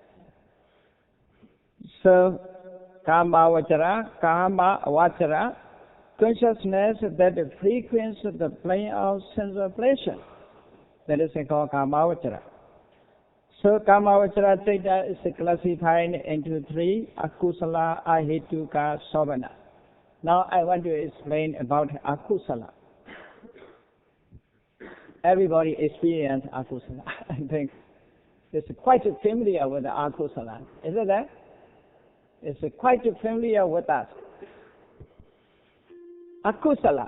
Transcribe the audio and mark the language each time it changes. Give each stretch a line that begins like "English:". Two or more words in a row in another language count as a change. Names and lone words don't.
English: So,
Pali: karma vajra,
English: consciousness that frequents the plane of sensual pleasure. That is called
Pali: karma vajra.
English: So
Pali: karma vajra chaita
English: is classified into three,
Pali: akusala, ahituka, sobhana.
English: Now I want to explain about akusala. Everybody experiences akusala. I think it's quite familiar with akusala. Isn't that? is quite familiar with us. Akusala.